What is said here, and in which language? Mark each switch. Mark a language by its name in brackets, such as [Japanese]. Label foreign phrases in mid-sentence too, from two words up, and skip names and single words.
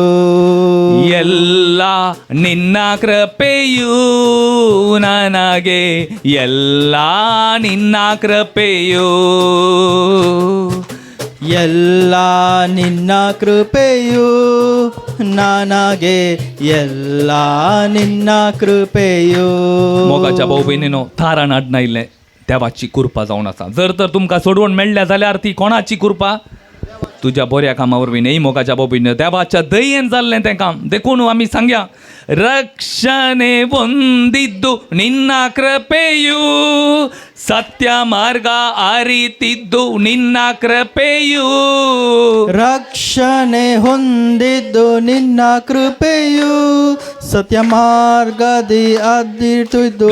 [Kannada] ಎಲ್ಲ ನಿನ್ನ ಕೃಪೆಯು ನನಗೆ ಎಲ್ಲ ನಿನ್ನ ಕೃಪೆಯು ಎಲ್ಲ ನಿನ್ನ ಕೃಪೆಯು ನನಗೆ ಎಲ್ಲ ನಿನ್ನ कृपेयो [Konkani] मोगाच्या भाऊ बहिणीनो थारान आडना इल्लें देवाची कृपा जावन आसा. जर तर तुमकां सोडवण मेळ्ळ्या जाल्यार ती कोणाची कृपा? तुज्या बऱ्या कामा वरवीं न्ही मोगाच्या भाऊ बहिणी देवाच्या दयेन जाल्लें तें काम. देखून आमी सांगया रक्षणे [Kannada] ಹೊಂದಿದ್ದು ನಿನ್ನ ಕೃಪೆಯು ಸತ್ಯ ಮಾರ್ಗ ಅರಿತಿದ್ದು ನಿನ್ನ ಕೃಪೆಯು ರಕ್ಷಣೆ ಹೊಂದಿದ್ದು ನಿನ್ನ ಕೃಪೆಯು ಸತ್ಯ ಮಾರ್ಗದಿ ಅದ್ದಿಟ್ಟಿದ್ದು